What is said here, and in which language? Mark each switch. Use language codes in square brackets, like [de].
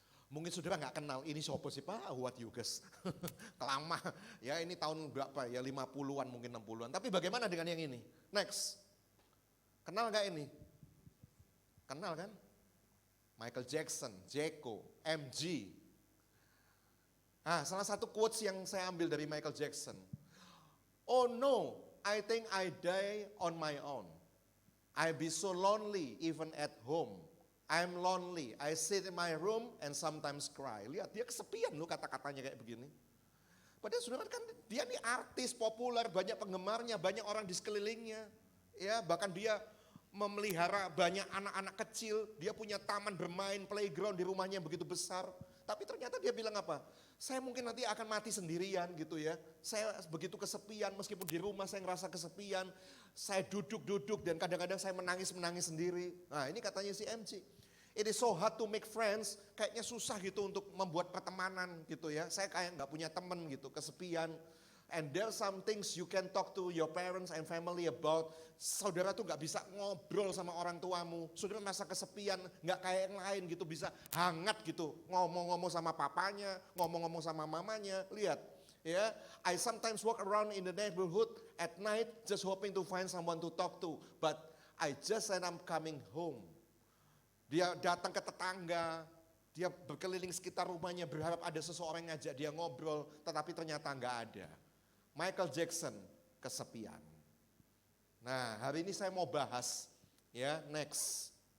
[id] Mungkin saudara nggak kenal, ini siapa sih Pak Howard Hughes? Lama, ya ini tahun berapa ya, 50-an mungkin 60-an. Tapi bagaimana dengan yang ini? Next, kenal nggak ini? Kenal kan? Michael Jackson, Jeko, MG. Salah satu quotes yang saya ambil dari Michael Jackson. [en] Oh no, I think I die on my own. I be so lonely even at home. I'm lonely, I sit in my room and sometimes cry. [id] Lihat, dia kesepian loh kata-katanya kayak begini. Padahal saudara kan dia nih artis populer, banyak penggemarnya, banyak orang di sekelilingnya. Ya, bahkan dia memelihara banyak anak-anak kecil, dia punya taman bermain, playground di rumahnya yang begitu besar. Tapi ternyata dia bilang apa? Saya mungkin nanti akan mati sendirian gitu ya. Saya begitu kesepian, meskipun di rumah saya ngerasa kesepian. Saya duduk-duduk dan kadang-kadang saya menangis-menangis sendiri. Nah ini katanya si MG. [en] It is so hard to make friends, [id] kayaknya susah gitu untuk membuat pertemanan gitu ya. Saya kayak nggak punya teman gitu, kesepian. [en] And there some things you can talk to your parents and family about. [id] Saudara tuh nggak bisa ngobrol sama orang tuamu. Saudara merasa kesepian, nggak kayak yang lain gitu, bisa hangat gitu. Ngomong-ngomong sama papanya, ngomong-ngomong sama mamanya. Lihat, ya, [en] I sometimes walk around in the neighborhood at night just hoping to find someone to talk to. But I just said I'm coming home. [id] Dia datang ke tetangga, dia berkeliling sekitar rumahnya berharap ada seseorang yang ngajak dia ngobrol, tetapi ternyata nggak ada. Michael Jackson, kesepian. Nah, hari ini saya mau bahas, ya, next.